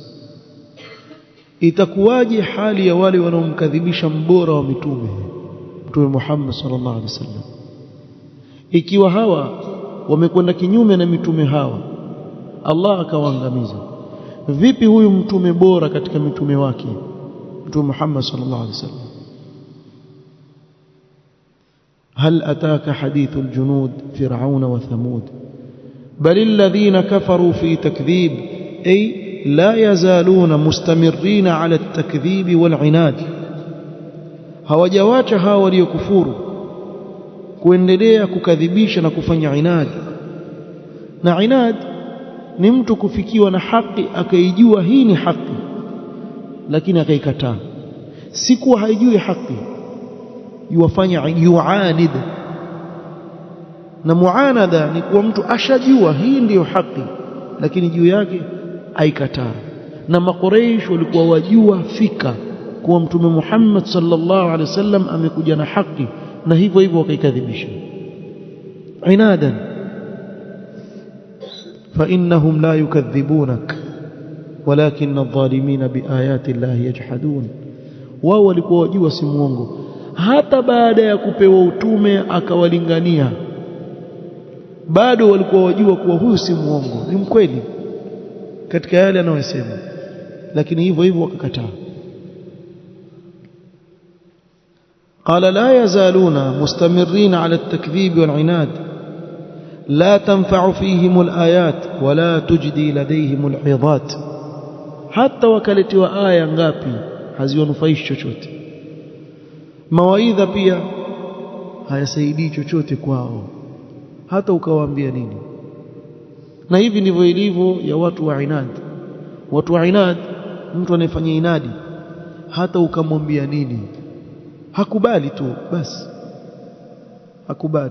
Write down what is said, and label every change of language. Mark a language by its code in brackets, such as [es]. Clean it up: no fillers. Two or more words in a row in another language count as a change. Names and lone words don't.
[sw] Itakuwaje hali ya wale wanaomkadhibisha mbora wa mitume, Mtume Muhammad [ar] صلى الله عليه وسلم, [sw] ikiwa hawa wamekwenda kinyume na mitume hawa, Allah akawaangamiza? Vipi huyu mtume bora katika mitume wake, Mtume Muhammad [ar] صلى الله عليه وسلم? هل أتاك حديث الجنود فرعون وثمود بل الذين كفروا في تكذيب أي لا يزالون مستمرين على التكذيب والعناد. [sw] hawajawacha hawa waliokufuru kuendelea kukadhibisha na kufanya inadi. Na inadi ni mtu kufikiwa na haki akaijua hii ni haki lakini akaikataa, si kuwa haijui haki, yuwafanya yuanid. Na muanada ni kuwa mtu ashajua hii ndiyo haki lakini juu yake aikataa. Na Makuraish walikuwa wajua fika kuwa Mtume Muhammad [ar] صلى الله عليه وسلم [sw] amekuja na haki, na hivyo hivyo wakaikadhibisha inadan. [ar] فإنهم لا يكذبونك ولكن الظالمين بآيات الله يجحدون. [sw] wao walikuwa wajua si muongo, hata baada ya kupewa utume akawalingania bado walikuwa wajua kuwa huyu si muongo, ni mkweli katika yale anayosema, lakini hivyo hivyo wakakataa. [ar] قال لا يزالون مستمرين على التكذيب والعناد لا تنفع فيهم الآيات ولا تجدي لديهم العظات. [sw] hata wakaletiwa aya ngapi haziwanufaishi chochote, mawaidha pia hayasaidii chochote kwao, hata ukawaambia nini. Na hivi ndivyo ilivyo ya watu wa inad. Watu wa inad, mtu anayefanya inadi hata ukamwambia nini hakubali tu, basi hakubali.